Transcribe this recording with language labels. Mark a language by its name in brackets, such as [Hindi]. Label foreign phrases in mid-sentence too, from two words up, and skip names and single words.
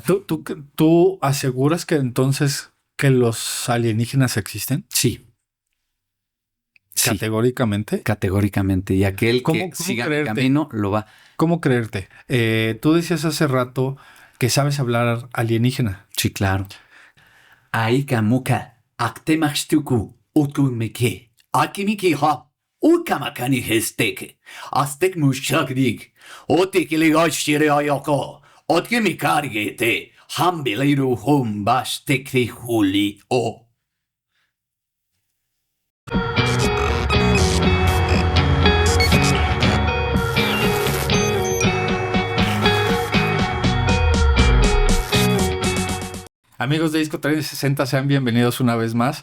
[Spanish] ¿Tú aseguras que entonces que los alienígenas existen? Sí. ¿Categóricamente? Categóricamente. Y aquel que siga el camino lo va. ¿Cómo creerte? Tú decías hace rato que sabes hablar alienígena. Sí, claro. Aikamuka, aktemachtuku, utkumike, akimiki ha, ukamakani hesteke, astek mushakdik, otekiligoshire ayoko, otkimikargete, hambiliru humbashtekri huli o. Amigos de Disco 360, sean bienvenidos una vez más.